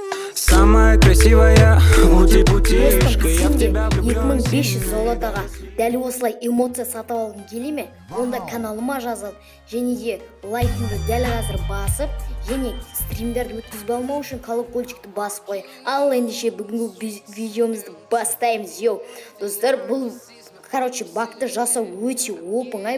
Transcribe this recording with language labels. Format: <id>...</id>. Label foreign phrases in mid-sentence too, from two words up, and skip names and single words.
<ru>Самая красивая ути-путишка, я в тебя влюблен.</ru> <kk>2500 золотаға дәл осылай эмоция сатып алғың келе ме? Онда каналыма жазыл және де лайкыңды дәл қазір басып, және стримдерді өткізіп алмау үшін колокольчикті басып қой. Ал ендеше бүгінгі видеомызды бастаймыз. Достар, бұл бакты жасау өте оңай.</kk>